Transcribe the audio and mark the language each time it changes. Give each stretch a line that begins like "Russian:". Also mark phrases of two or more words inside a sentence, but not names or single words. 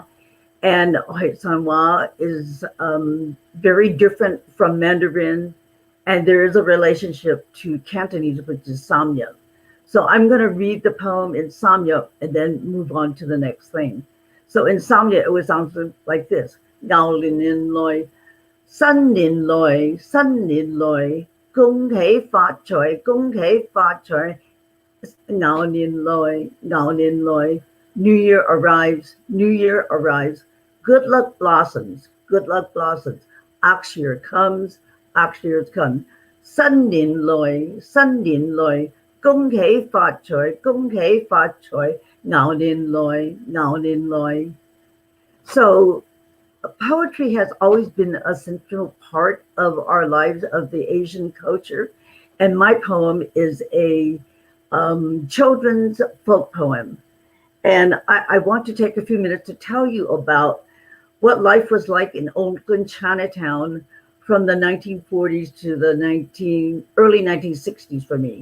English: And Hoisan-wa is very different from Mandarin. And there is a relationship to Cantonese, which is Samyuk. So I'm going to read the poem in Samyuk and then move on to the next thing. So in Samyuk, it would sound like this.
Cantonese: 牛年來，新年來，新年來，恭喜發財，恭喜發財，牛年來，牛年來.
English: New Year arrives, New Year arrives. Good luck blossoms, good luck blossoms. Ox year comes, ox year comes.
Cantonese: 新年來，新年來. 恭喜發財，恭喜發財，牛年來，牛年來.
English: So poetry has always been a central part of our lives, of the Asian culture. And my poem is a children's folk poem. And I want to take a few minutes to tell you about what life was like in Oakland, Chinatown from the 1940s to the early 1960s for me.